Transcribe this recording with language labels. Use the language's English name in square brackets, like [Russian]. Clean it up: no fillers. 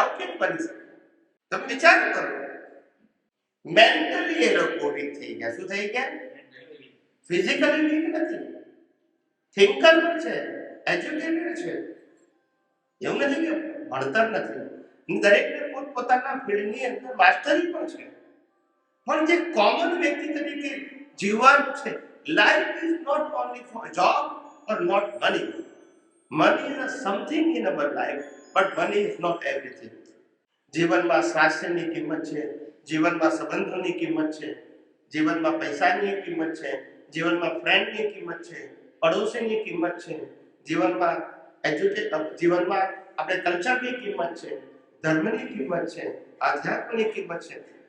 [Gujarati] આવું કેમ બની શકે? તમે વિચાર કરો. મેન્ટલી એ લોકો વીક થઈ ગયા. શું થઈ ગયા? ફિઝિકલી વીક નથી, થિંકર પણ છે, એજ્યુકેટેડ છે. એવું નથી કે ભણતર નથી, દરેકને પોતપોતાના ફિલ્ડની અંદર માસ્ટરી પણ છે. પણ જે કોમન વ્યક્તિ તરીકે જીવવાનું છે, [English] life is not only for job or not money. Money is a something in our life, but money is not everything. [Gujarati] જીવનમાં સ્વાસ્થ્યની કિંમત છે, જીવનમાં સંબંધોની કિંમત છે, જીવનમાં પૈસાની કિંમત છે, જીવનમાં ફ્રેન્ડની કિંમત છે, પડોશીની કિંમત છે, જીવનમાં જીવનમાં આપણે કલ્ચરની કિંમત છે, ધર્મની કિંમત છે, આધ્યાત્મની કિંમત છે.